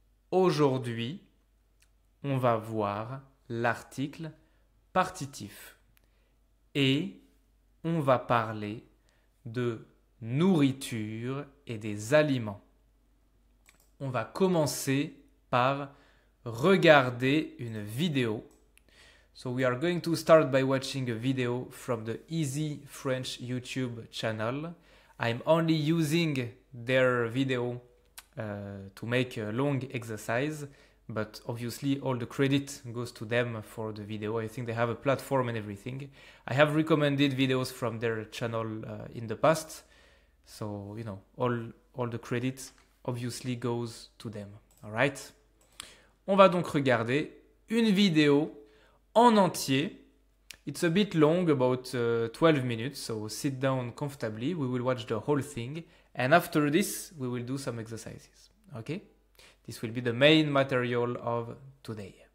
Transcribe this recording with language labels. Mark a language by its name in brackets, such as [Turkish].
[French] Aujourd'hui, on va voir l'article partitif et on va parler de nourriture et des aliments. On va commencer par regarder une vidéo. [English] So we are going to start by watching a video from the Easy French YouTube channel. I'm only using their video to make a long exercise, but obviously all the credit goes to them for the video. I think they have a platform and everything. I have recommended videos from their channel in the past, so you know all the credit obviously goes to them. All right? [French] On va donc regarder une vidéo en entier. [English] It's a bit long, about 12 minutes, so sit down comfortably. We will watch the whole thing, and after this, we will do some exercises. Okay? This will be the main material of today.